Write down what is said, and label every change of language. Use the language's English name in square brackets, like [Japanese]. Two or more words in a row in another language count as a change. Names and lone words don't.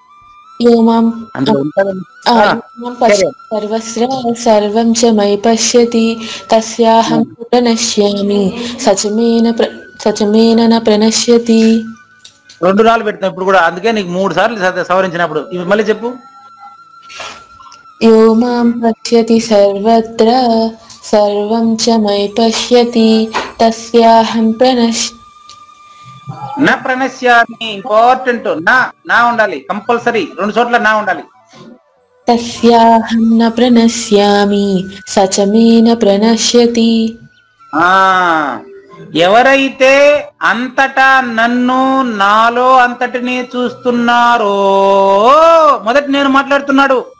[Sanskrit] సర్వస్ర సర్వం చ మయి పశ్యతి తస్యాహం ప్రణశ్యామి సచమేన న ప్రణశ్యతి. [Telugu] 2 రాళ్ళు పెడతాం ఇప్పుడు కూడా, అందుకే నీకు 3 సార్లు సవరించినప్పుడు. ఇవి మళ్ళీ చెప్పు. [Sanskrit] యో మాం పశ్యతి సర్వత్ర సర్వం చ మయి పశ్యతి తస్యాహం నా ప్రణశ్యామి. ఇంపార్టెంట్. [Telugu] నా ఉండాలి కంపల్సరీ. 2 చోట్ల నా ఉండాలి. [Sanskrit] తస్యాహం న ప్రణశ్యామి సచమేన ప్రణశ్యతి. [Telugu] ఎవరైతే అంతటా నన్ను, నాలో అంతటిని చూస్తున్నారో, మొదటి నేను మాట్లాడుతున్నాడు.